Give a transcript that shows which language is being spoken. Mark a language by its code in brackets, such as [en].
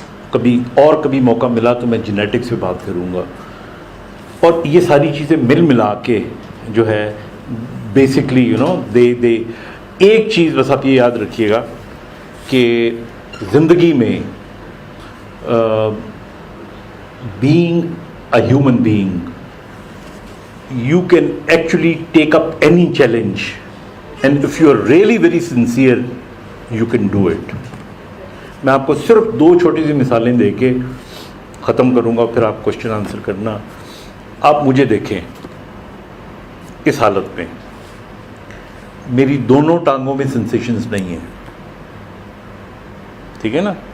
[ur] کبھی موقع ملا تو میں جینیٹکس پہ بات کروں گا. اور یہ ساری چیزیں ملا کے جو ہے بیسکلی دے ایک چیز بس آپ یہ یاد رکھیے گا کہ زندگی میں [en] being a human being, you can actually take up any challenge, and if you are really very sincere, you can do it. [ur] میں آپ کو صرف دو چھوٹی سی مثالیں دے کے ختم کروں گا, پھر آپ کوشچن آنسر کرنا. آپ مجھے دیکھیں اس حالت میں, میری دونوں ٹانگوں میں سینسیشنز نہیں ہیں, ٹھیک ہے نا.